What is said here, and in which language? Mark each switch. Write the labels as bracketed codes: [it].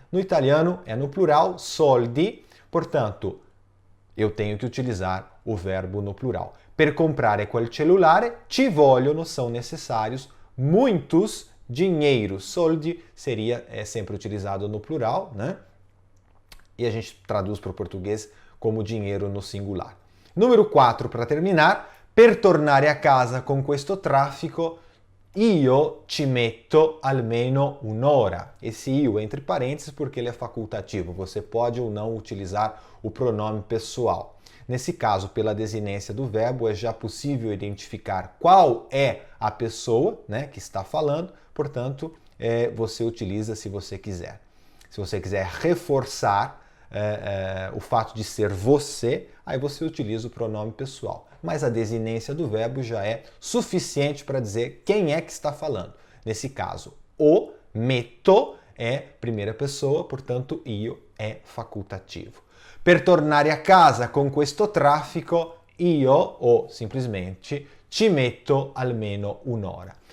[pt] No italiano é no plural, soldi, portanto, eu tenho que utilizar o verbo no plural. [it] Per comprare quel cellulare ci vogliono, [pt] são necessários, muitos dinheiros. Soldi é sempre utilizado no plural, E a gente traduz para o português como dinheiro no singular. Número 4, para terminar. [it] Per tornare a casa con questo traffico, io ci metto almeno un'ora. [pt] Esse io entre parênteses porque ele é facultativo. Você pode ou não utilizar o pronome pessoal. Nesse caso, pela desinência do verbo, é já possível identificar qual é a pessoa que está falando, portanto, você utiliza se você quiser. Se você quiser reforçar o fato de ser você, aí você utiliza o pronome pessoal. Mas a desinência do verbo já é suficiente para dizer quem é que está falando. Nesse caso, o metto é primeira pessoa, portanto, io é facultativo. [it] Per tornare a casa con questo traffico, io, [pt] ou simplesmente, [it] ci metto almeno un'ora.